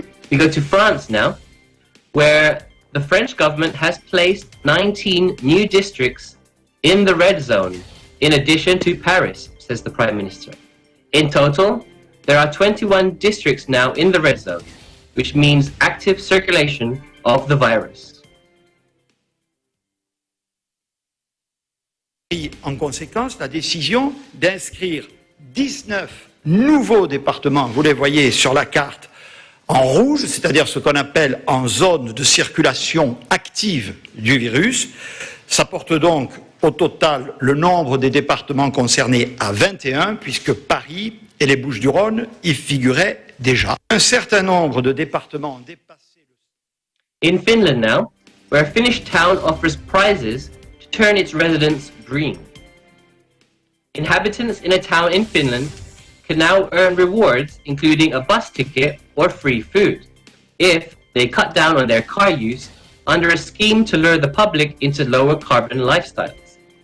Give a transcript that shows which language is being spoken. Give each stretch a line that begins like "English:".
English: We go to France now, where the French government has placed 19 new districts in the red zone, in addition to Paris, says the Prime Minister. In total, there are 21 districts now in the red zone, which means active circulation of the virus.
French: En conséquence, la décision d'inscrire 19 nouveaux départements, vous les voyez sur la carte, en rouge, c'est-à-dire ce qu'on appelle en zone de circulation active du virus. Ça porte donc au total le nombre des départements concernés à 21, puisque Paris et les Bouches-du-Rhône y figuraient déjà. Un certain nombre de départements ont dépassé le...
English: In Finland now, where a Finnish town offers prizes to turn its residents green. Inhabitants in a town in Finland can now earn rewards, including a bus ticket or free food, if they cut down on their car use under a scheme to lure the public into lower carbon lifestyles.